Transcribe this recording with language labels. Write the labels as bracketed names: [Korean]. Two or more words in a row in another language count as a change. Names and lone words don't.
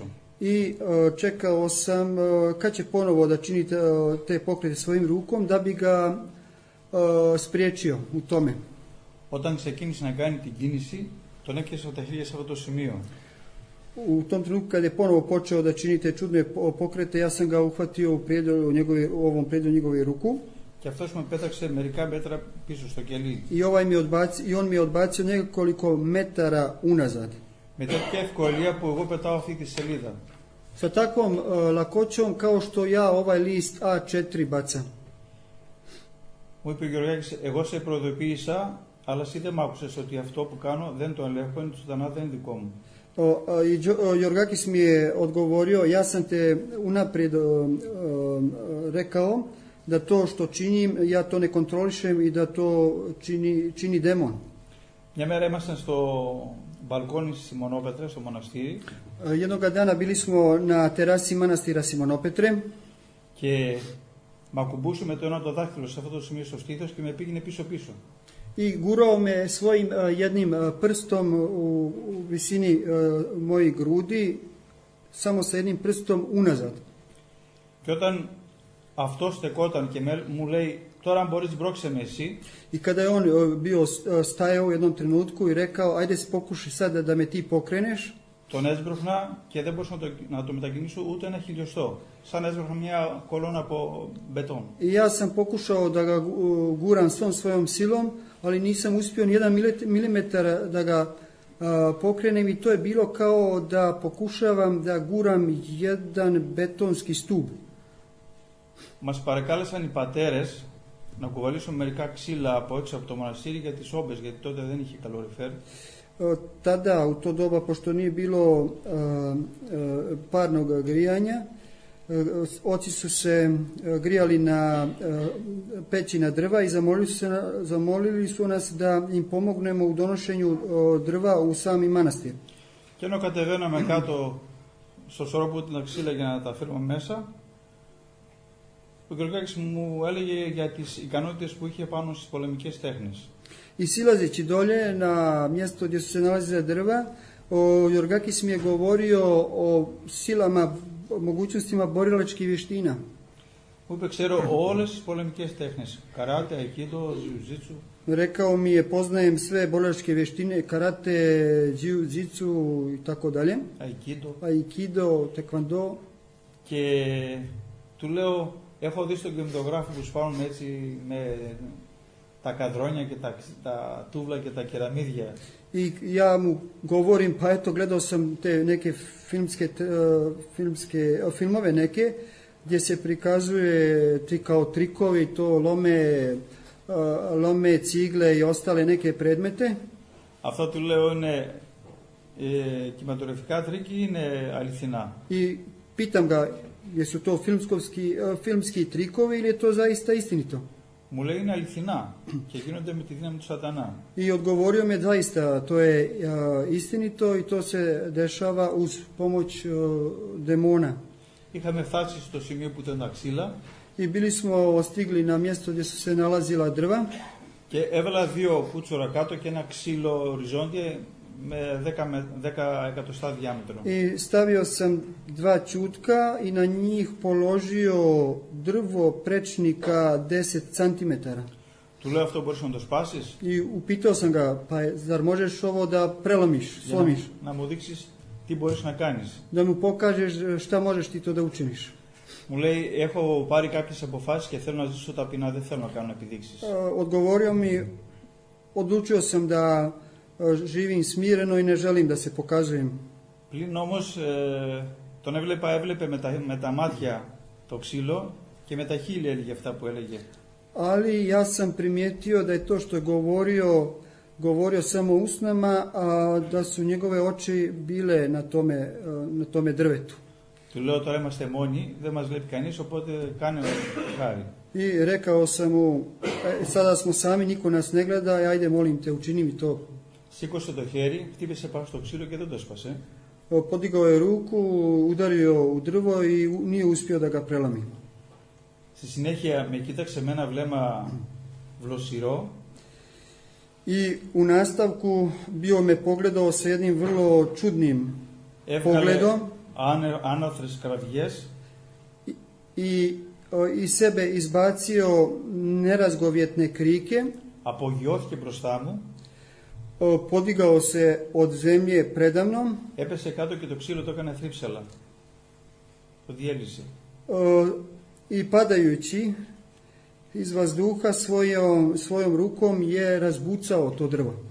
[Serbian] I čekao sam kad će ponovo da čini te pokrete svojim rukom da bi ga spriječio u tome. [Greek] Όταν ξεκίνησε να κάνει την κίνηση, τον έπιασε από τα χέρια σε αυτό το σημείο. [Serbian] U tom trenutku kad je ponovo počeo da čini te čudne pokrete, ja sam ga uhvatio u ovom predelu njegove ruku. [Greek] Και αυτός με πέταξε μερικά μέτρα πίσω στο κελί. [Serbian] I on mi je odbacio nekoliko metara unazad. [Greek] Με τέτοια ευκολία που εγώ πετάω αυτή τη σελίδα. [Serbian] Sa takvom lakoćom kao što ja ovaj list A4 bacam. [Greek] Μου είπε ο Γεωργάκης, εγώ σε προειδοποίησα, αλλά εσύ δεν μ' άκουσες ότι αυτό που κάνω δεν το ελέγχω, είναι του σατανά, δεν είναι δικό μου. [Serbian] Jorgakis mi je odgovorio, ja sam te unaprijed rekao da to što činim, ja to ne kontrolišem i da to čini demon. [Greek] Μια μέρα ήμασταν στο μπαλκόνι στη Σιμονόπετρα, στο μοναστήρι. [Serbian] Jednoga dana bili smo na terasi manastira Simonopetre [Greek] Και μ' ακουμπούσε με το ένα το δάχτυλο σε αυτό το σημείο στο στήθος και με πήγαινε πίσω-πίσω. [Serbian] i gurao me svojim jednim prstom u visini mojih grudi, samo sa jednim prstom unazad. [Greek] Και όταν αυτό στεκόταν και μου λέει, τώρα μπορείς μπρόξε με εσύ. [Serbian] I kada je on bio stajao u jednom trenutku i rekao, ajde pokušaj sad da me ti pokreneš. [Greek] Τον έσπρωχνα και δεν μπορούσα να το μετακινήσω ούτε ένα χιλιοστό. Σαν έσπρωχνα μια κολόνα από μπετόν. [Serbian] I ja sam pokušao da ga guram svom svojom silom, ali nisam uspio ni jedan milimetar da ga pokrenem i to je bilo kao da pokušavam da guram jedan betonski stub. [Greek] Μας παρακάλεσαν οι πατέρες να κουβαλήσουμε μερικά ξύλα από έξω από το μοναστήρι για τις όμπες, γιατί τότε δεν είχε καλοριφέρ. [Serbian] Tada, u to doba, pošto nije bilo parnog grijanja, oci su se grijali na peći na drva i zamolili su nas da im pomognemo u donošenju drva u sami manastir. [Greek] Και ενώ κατεβαίναμε κάτω στο σωρό που ήταν τα ξύλα για να τα φέρουμε μέσα, ο Γεωργάκης μου έλεγε για τις ικανότητες που είχε πάνω στις πολεμικές τέχνες. [Serbian] I silazeći dolje na mjesto gdje su se nalazile drva, Jorgakis mi je govorio o silama, mogućnostima borilačkih vještina. [Greek] Μου είπε, ξέρω όλες τις πολεμικές τέχνες. Καράτε, αϊκίδο, ζιουζίτσου. [Serbian] Rekao mi je, poznajem sve borilačke vještine, karate, jiu-jitsu i tako dalje. Aikido, taekwondo. [Greek] Και του λέω, έχω δει στον κινηματογράφο που σπάνουν έτσι με τα καδρόνια και τα τούβλα και τα κεραμίδια. [Serbian] I ja mu govorim, pa eto, gledao sam te neke filmove neke, gdje se prikazuje ti kao trikovi, to lome cigle i ostale neke predmete. [Greek] Αυτό του λέω είναι κινηματογραφικά τρίκη ή είναι αληθινά. [Serbian] I pitam ga, jesu to filmski trikovi ili je to zaista istinito? [Greek] Μου λέει είναι αληθινά και γίνονται με τη δύναμη του σατανά. [Serbian] I odgovorio mi je zaista, to je istinito i to se dešava uz pomoć demona. [Greek] Είχαμε φτάσει στο σημείο που ήταν τα ξύλα. [Serbian] I bili smo stigli na mjesto gdje su se nalazila drva. [Greek] Και έβαλα δύο πούτσορα κάτω και ένα ξύλο οριζόντια με 10 εκατοστά διάμετρο. [Serbian] I stavio sam dva čutka i na njih položio drvo prečnika 10 cm. [Greek] Του λέω, αυτό μπορείς να το σπάσεις? [Serbian] I upitao sam ga, pa zar možeš ovo da prelomiš, slomiš? [Greek] Να μου δείξεις τι μπορείς να κάνεις. [Serbian] Da mu pokažeš šta možeš ti to da učiniš. [Greek] Μου λέει, έχω πάρει κάποιες αποφάσεις και θέλω να ζήσω ταπεινά, δεν θέλω να κάνω επιδείξεις. [Serbian] Odgovorio mi, odlučio sam da živim smireno i ne želim da se pokazujem. [Greek] Πλην όμως τον έβλεπε με τα μάτια το ξύλο και με τα χείλη έλεγε αυτά που έλεγε. [Serbian] Ali ja sam primijetio da je to što je govorio samo usnama, a da su njegove oči bile na tome drvetu. [Greek] Του λέω, τώρα είμαστε μόνοι, δεν μας βλέπει κανείς, οπότε κάνε χάρη. [Serbian] I rekao sam mu, sada smo sami, niko nas ne gleda, ajde molim te, učini mi to. [Greek] Σήκωσε το χέρι, χτύπησε πάνω στο ξύλο και δεν το έσπασε. [Serbian] Podigao je ruku, udario u drvo i nije uspio da ga prelomi. [Greek] Στη συνέχεια με κοίταξε με ένα βλέμμα βλοσιρό. [Serbian] I u nastavku bio me pogledao sa jednim vrlo čudnim pogledom. [Greek] Άναθρες κραυγές. [Serbian] I sebe izbacio nerazgovjetne krike. [Greek] Απογειώθηκε μπροστά μου. [Serbian] Podigao se od zemlje predamnom. [Greek] Έπεσε κάτω και το ξύλο το έκανε θρύψαλα. Το διέλυσε. [Serbian] I padajući iz vazduha svojom rukom je razbucao to drvo.